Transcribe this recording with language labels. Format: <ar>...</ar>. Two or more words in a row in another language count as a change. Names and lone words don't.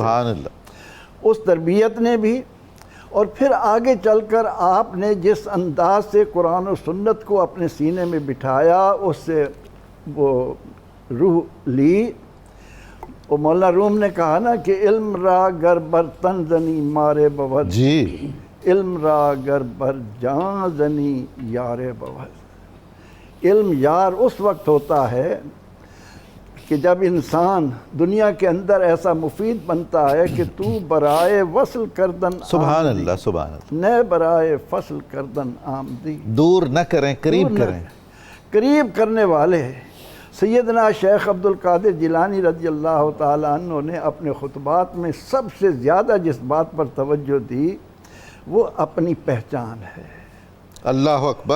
<ar>سبحان اللہ،</ar> <ur>اس تربیت نے بھی، اور پھر آگے چل کر آپ نے جس انداز سے قرآن و سنت کو اپنے سینے میں بٹھایا، اس سے وہ روح لی۔ وہ مولانا روم نے کہا نا کہ</ur> <fa>علم را گر بر تن زنی مارے بود،</fa> <ur>جی،</ur> <fa>علم را گر بر جان زنی یارے بود۔</fa> <ur>علم یار اس وقت ہوتا ہے کہ جب انسان دنیا کے اندر ایسا مفید بنتا ہے کہ</ur> <fa>تو برائے وصل کردن</fa> <ar>سبحان اللہ، سبحان اللہ،</ar> <fa>نئے برائے فصل کردن آمدی،</fa> <ur>دور نہ کریں، قریب کریں۔ قریب کرنے والے سیدنا شیخ عبد القادر جیلانی</ur> <ar>رضی اللہ تعالیٰ عنہ</ar> <ur>نے اپنے خطبات میں سب سے زیادہ جس بات پر توجہ دی وہ اپنی پہچان ہے،</ur> <ar>اللہ اکبر،</ar>